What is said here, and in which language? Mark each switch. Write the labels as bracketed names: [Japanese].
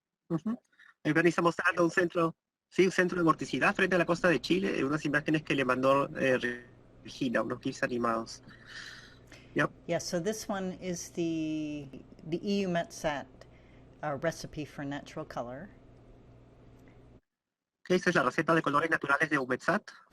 [Spanish] Ahí Granizo mostrando un centro de vorticidad frente a la costa de Chile, unas imágenes que le mandó Regina, unos GIFs animados. [English] Yep. Yeah, so this one is the EU METSAT recipe for natural color. [Spanish] Okay, esa es la receta de colores naturales de UMETSAT.